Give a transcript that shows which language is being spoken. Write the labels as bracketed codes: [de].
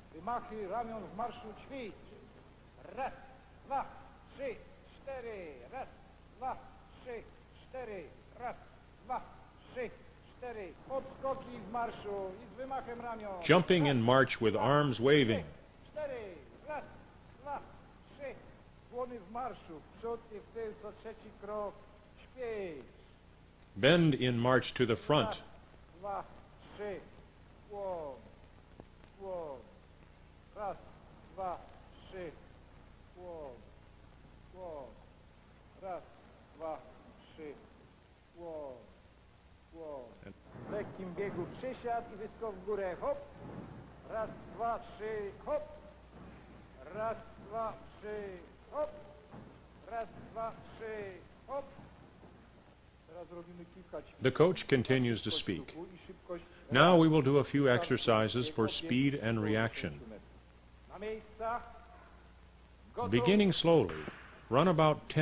[pl] Wymachy ramion w marszu ćwicz. Raz, 2, 3, 4. Raz, 2, 3, 4. Raz, 2, 3, 4. Podskoki w marszu i z wymachem ramion. [en] Jumping in march with arms waving. [pl] 4. Raz, 2, 3. Dłony w marszu, w przód i w tył, co trzeci krok. Ćwicz. [en] Bend in march to the front. [pl] Raz, 2, 3. Łom. Łom. Raz, 2, 3. Łom. Łom. Raz, 2, 3. Łom. Łom. W lekkim biegu przysiad i wyskok w górę. Hop. Raz, 2, 3. Hop. Raz, 2, 3. Hop. Raz, 2, 3. Hop. Teraz robimy kilka ćwiczeń. [en] The coach continues to speak. [pl] I szybkość. [en] Now we will do a few exercises for speed and reaction. [pl] Na miejscach. Gotów. [en] Beginning slowly, run about 10